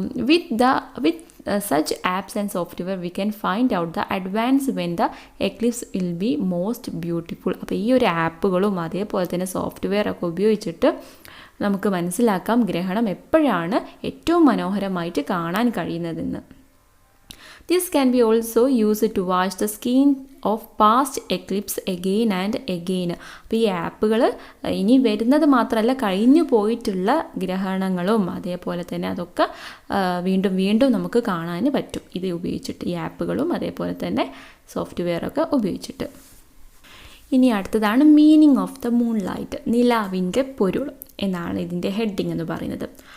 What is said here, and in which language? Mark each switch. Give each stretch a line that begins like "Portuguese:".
English: With such apps and software we can find out the advance when the eclipse will be most beautiful.
Malayalam: അപ്പോൾ ഈ ഒരു ആപ്പുകളും അതേപോലെ തന്നെ സോഫ്റ്റ്വെയർ ഒക്കെ ഉപയോഗിച്ചിട്ട് നമുക്ക് മനസ്സിലാക്കാം ഗ്രഹണം എപ്പോഴാണ് ഏറ്റവും മനോഹരമായിട്ട് കാണാൻ കഴിയുന്നതെന്ന്.
English: This can be also used to watch the skin of past eclipse again and again.
Malayalam: അപ്പോൾ ഈ ആപ്പുകൾ ഇനി വരുന്നത് മാത്രമല്ല, കഴിഞ്ഞു പോയിട്ടുള്ള ഗ്രഹണങ്ങളും അതേപോലെ തന്നെ അതൊക്കെ വീണ്ടും നമുക്ക് കാണാൻ പറ്റും ഇത് ഉപയോഗിച്ചിട്ട്, ഈ ആപ്പുകളും അതേപോലെ തന്നെ സോഫ്റ്റ്വെയറൊക്കെ ഉപയോഗിച്ചിട്ട്. ഇനി അടുത്തതാണ്
English: meaning of the moonlight,
Malayalam: നിലാവിൻ്റെ പൊരുൾ എന്നാണ് ഇതിൻ്റെ ഹെഡിങ് എന്ന് പറയുന്നത്.